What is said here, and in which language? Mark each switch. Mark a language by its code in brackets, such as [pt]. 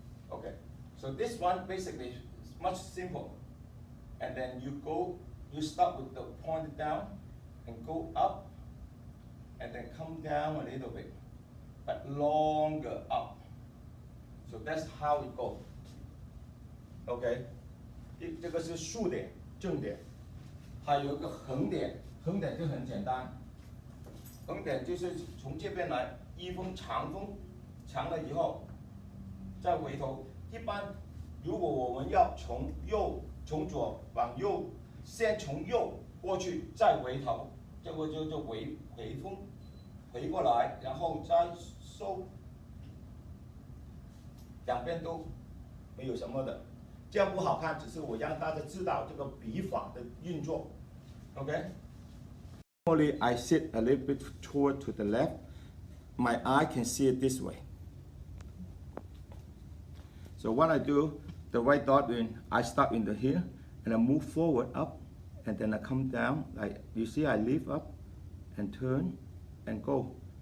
[en] Okay, so this one basically is much simple. And then you go, you start with the point down, and go up, and then come down a little bit, but longer up. So that's how it goes. [zh] OK， 这个是竖点、正点，还有一个横点。横点就很简单，横点就是从这边来，一锋长锋，长了以后再回头。一般如果我们要从左往右，先从右过去，再回头，这个就回锋，回过来，然后再收，两边都没有什么的，这样不好看，只是我让大家知道这个笔法的运作 ，OK。 [en] Normally, I sit a little bit toward to the left. My eye can see it this way. So what I do, the right dot in, I start in the here, and I move forward up, and then I come down. Like you see, I lift up, and turn, and go.